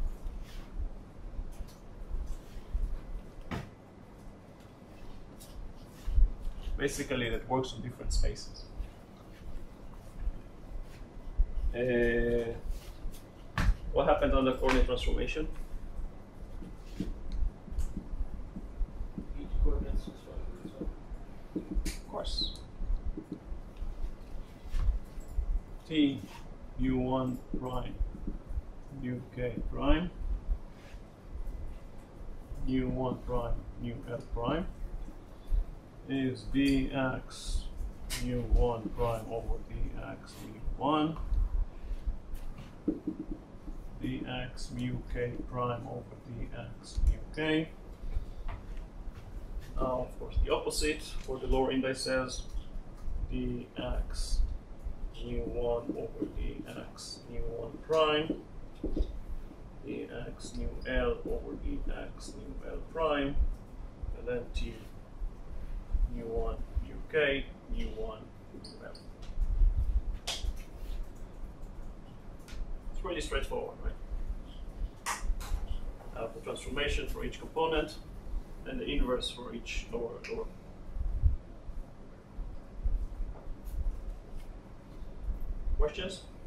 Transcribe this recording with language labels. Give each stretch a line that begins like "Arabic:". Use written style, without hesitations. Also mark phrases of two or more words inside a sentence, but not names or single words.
English: Basically, that works on different spaces. What happens on the coordinate transformation? Each coordinate is transformed. Of course. T mu1 prime mu k prime mu1 prime mu L prime is dx mu1 prime over dx mu1 dx mu k prime over dx mu k. Now, of course, the opposite for the lower indices, dx mu1 over dx mu1 prime, dx mu L over dx mu L prime, and then t mu1 mu k mu1 mu L. It's pretty straightforward, right? The transformation for each component, and the inverse for each lower. Questions?